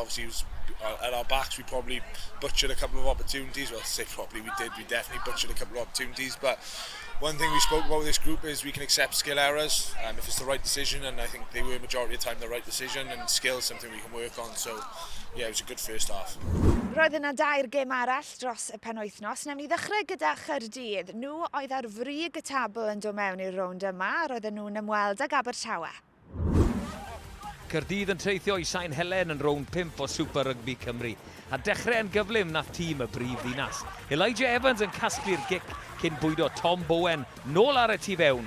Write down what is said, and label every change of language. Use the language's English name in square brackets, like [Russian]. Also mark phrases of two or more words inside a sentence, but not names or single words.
[English] Obviously, it was at our backs. We probably butchered a couple of opportunities. Well, I say probably, we did. We definitely butchered a couple of opportunities, but one thing we spoke about with this group is we can accept skill errors if it's the right decision, and I think they were majority of the time the right decision, and skill is something we can work on. So yeah, it was a good first half. [Welsh] Roedd yna 2 gêm arall dros y penwythnos. Newn ni ddechrau gyda Chaerdydd. Nhw oedd ar frig y tabl yn dod mewn i'r rownd yma, roedden nhw'n ymweld ag Abertawe. Caerdydd yn treithio i Sain Helen yn rownd 5 o Super Rygbi Cymru. A dechrau yn gyflym nath tîm y brif ddinas. Elijah Evans yn casglu'r gic cyn bwydo Tom Bowen nôl ar y tu fewn.